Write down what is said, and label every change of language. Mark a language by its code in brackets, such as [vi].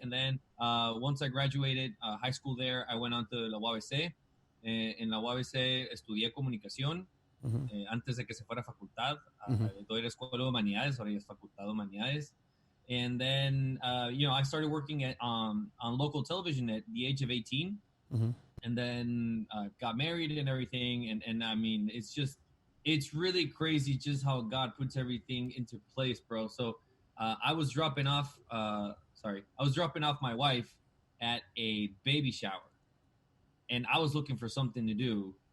[en] And then once I graduated high school there, I went on to la UABC. [es] En la UABC estudié comunicación. Antes de que se fuera a facultad. Todavía era Escuela de Humanidades, ahora ya es Facultad de Humanidades. [en] And then, I started working on local television at the age of 18. Mm-hmm. And then got married and everything. And I mean, it's really crazy just how God puts everything into place, bro. So I was dropping off my wife at a baby shower, and I was looking for something to do.